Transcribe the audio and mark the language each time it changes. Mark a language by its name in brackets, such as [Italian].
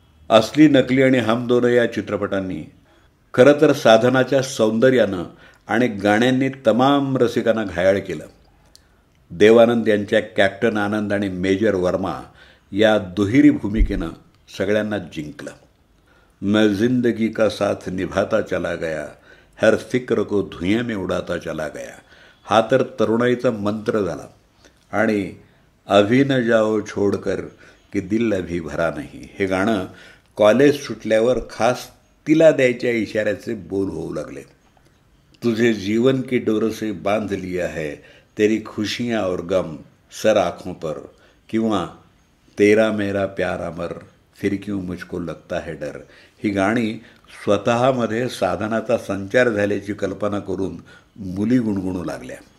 [Marathi] असली नकली आणि हम दोन या चित्रपटांनी खरं तर साधनाच्या सौंदर्यानं आणि गाण्यांनी तमाम रसिकांना घायाळ केलं. देवानंद यांच्या कॅप्टन आनंद आणि मेजर वर्मा या दुहेरी भूमिकेनं सगळ्यांना जिंकलं. [Hindi] मैं जिंदगी का साथ निभाता चला गया, हर फिक्र को धुएं में उडाता चला गया [Marathi] हा तर तरुणाईचा मंत्र झाला. आणि [Hindi] अभी न जाओ छोडकर कि दिल अभी भरा नहीं [Marathi] हे गाणं कॉलेज सुटल्यावर खास तिला द्यायच्या इशाऱ्याचे बोल होऊ लागले. [Hindi] तुझे जीवन की डोर से बांध लिया है, तेरी खुशियाँ और गम सर आँखों पर, [Marathi] किंवा [Hindi] तेरा मेरा प्यार अमर, फिर क्यों मुझको लगता है डर [Marathi] ही गाणी स्वतःमध्ये साधनाचा संचार झाल्याची कल्पना करून मुली गुणगुणू लागल्या.